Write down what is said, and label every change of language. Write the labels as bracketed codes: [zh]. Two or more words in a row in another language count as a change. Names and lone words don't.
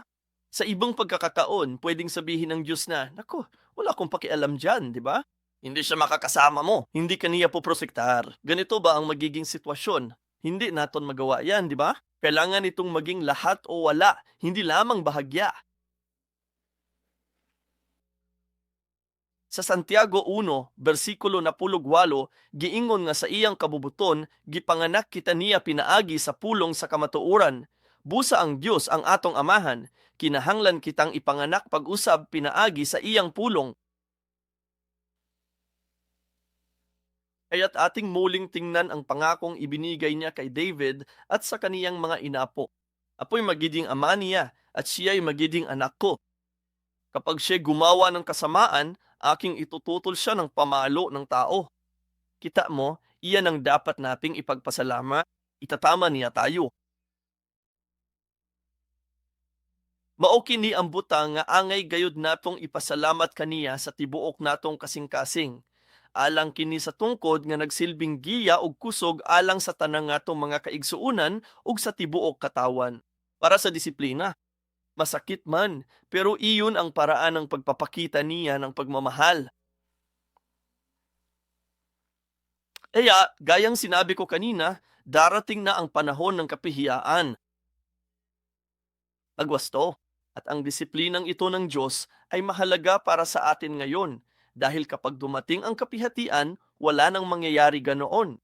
[tl] Sa ibang pagkakataon, pwedeng sabihin ng Diyos na, "Naku, wala akong pakialam diyan," 'di ba? Hindi siya makakasama mo, hindi ka niya poprotektar. Ganito ba ang magiging sitwasyon? Hindi naton magawa 'yan, 'di ba? Kailangan itong maging lahat o wala, hindi lamang bahagya. Sa Santiago 1, [ceb] bersikulo 18, giingon nga sa iyang kabubuton, gipanganak kita niya pinaagi sa pulong sa kamatuoran. Busa ang Dios ang atong amahan, kinahanglan kitang ipanganak pag-usab pinaagi sa iyang pulong. [tl] Kaya't ating muling tingnan ang pangakong ibinigay niya kay David at sa kaniyang mga inapo. Apo'y magiging ama niya at siya'y magiging anak ko. Kapag siya gumawa ng kasamaan, aking itututol siya ng pamalo ng tao. Kita mo, iyan ang dapat nating ipagpasalamat. Itatama niya tayo. [ceb] Mao kini ang butang nga angay gayud natong ipasalamat kaniya sa tibuok natong kasing-kasing. Alang kini sa tungkod nga nagsilbing giya og kusog alang sa tanang natong mga kaigsuunan ug sa tibuok katawan. Para sa disiplina, masakit man, [tl] pero iyon ang paraan ng pagpapakita niya ng pagmamahal. Kaya, gayang sinabi ko kanina, darating na ang panahon ng kapihiyaan, pagwasto, at ang disiplinang ito ng Diyos ay mahalaga para sa atin ngayon dahil kapag dumating ang kapihatian, wala nang mangyayari ganoon.